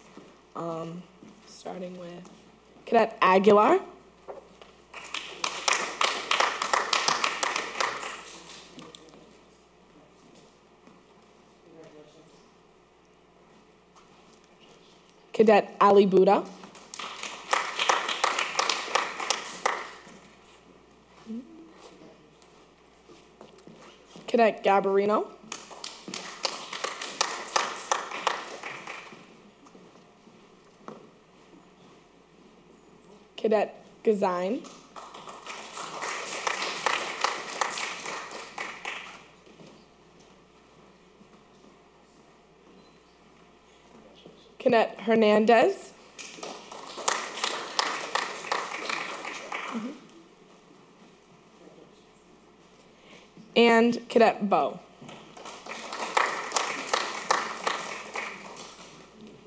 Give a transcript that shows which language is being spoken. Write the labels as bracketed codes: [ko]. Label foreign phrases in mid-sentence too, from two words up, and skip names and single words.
[en] Starting with Cadet Aguilar. Cadet Ali Buddha. Cadet Gabarino. Cadet Gazine. Cadet Hernandez. And Cadet Bow.